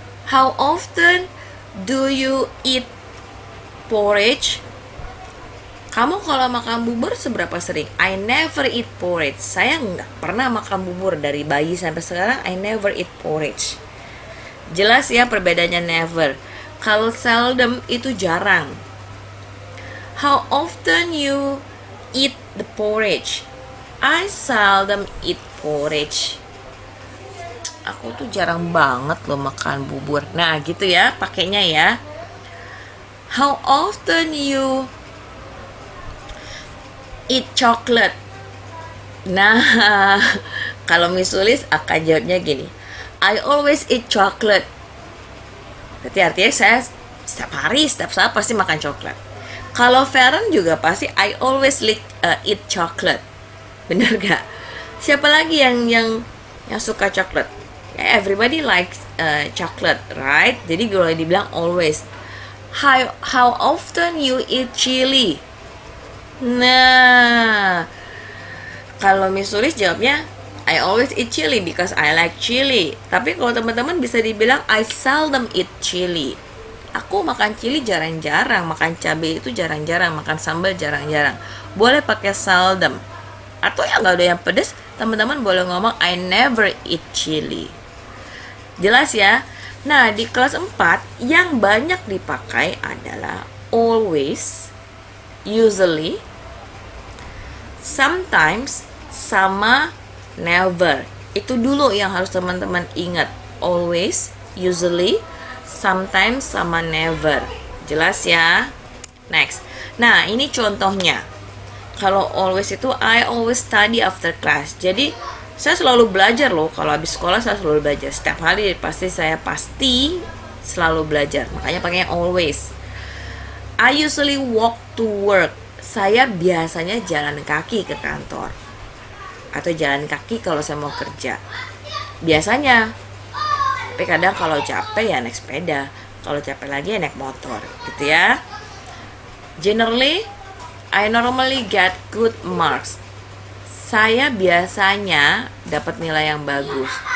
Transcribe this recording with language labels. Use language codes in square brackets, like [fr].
[en] How often do you eat porridge? [id] Kamu kalau makan bubur seberapa sering? [en] I never eat porridge. [id] Saya nggak pernah makan bubur dari bayi sampai sekarang. [en] I never eat porridge. [id] Jelas ya perbedaannya never. Kalau seldom itu jarang. [en] How often you eat the porridge? I seldom eat porridge. [id] Aku tuh jarang banget loh makan bubur. Nah gitu ya pakainya ya. [en] How often you eat chocolate? [id] Nah, kalau Miss Sulis akan jawabnya gini. [en] I always eat chocolate. [id] Berarti artinya saya setiap hari, setiap saat pasti makan coklat. Kalau Feren juga pasti [en] I always eat chocolate. [id] Bener gak? Siapa lagi yang suka coklat? [en] Everybody likes chocolate, right? [id] Jadi boleh dibilang always. [en] How often you eat chili? [id] Nah, kalau Miss Sulis jawabnya [en] I always eat chili because I like chili. [id] Tapi kalau teman-teman bisa dibilang [en] I seldom eat chili. [id] Aku makan chili jarang-jarang, makan cabai itu jarang-jarang, makan sambal jarang-jarang. Boleh pakai seldom. Atau yang nggak ada yang pedas, teman-teman boleh ngomong [en] I never eat chili. [id] Jelas ya? Nah, di kelas 4 yang banyak dipakai adalah always, usually, sometimes, sama never. Itu dulu yang harus teman-teman ingat. Always, usually, sometimes, sama never. Jelas ya? Next. Nah, ini contohnya. Kalau [en] always [id] itu [en] I always study after class. [id] Jadi saya selalu belajar loh. Kalau habis sekolah saya selalu belajar. Setiap hari saya pasti selalu belajar. Makanya pakainya always. [en] I usually walk to work. [id] Saya biasanya jalan kaki ke kantor. Atau jalan kaki kalau saya mau kerja. Biasanya. Tapi kadang kalau capek ya naik sepeda. Kalau capek lagi ya naik motor. Gitu ya. [en] Generally, I normally get good marks. [id] Saya biasanya dapat nilai yang bagus.